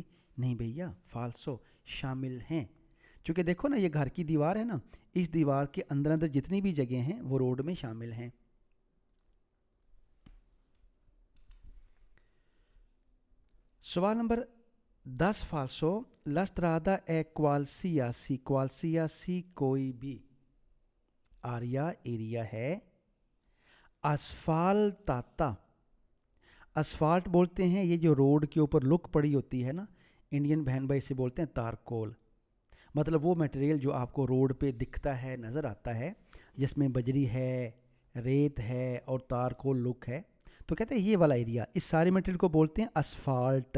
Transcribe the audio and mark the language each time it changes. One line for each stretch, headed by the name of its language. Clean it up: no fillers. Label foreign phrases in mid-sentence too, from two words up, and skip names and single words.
Hindi: नहीं भैया, फाल्सो, शामिल हैं। चूँकि देखो ना, ये घर की दीवार है ना, इस दीवार के अंदर अंदर जितनी भी जगह हैं वो रोड में शामिल हैं। सवाल नंबर 10 फाल्सो।
Italian: La strada è qualsiasi, qualsiasi
Hindi: कोई भी, आरिया एरिया है, asfaltata, असफाल्ट बोलते हैं ये जो रोड के ऊपर लुक पड़ी होती है ना, इंडियन बहन भाई से बोलते हैं तारकोल। मतलब वो मटेरियल जो आपको रोड पे दिखता है, नज़र आता है, जिसमें बजरी है, रेत है और तारकोल लुक है, तो कहते हैं ये वाला एरिया, इस सारे मटेरियल को बोलते हैं असफाल्ट।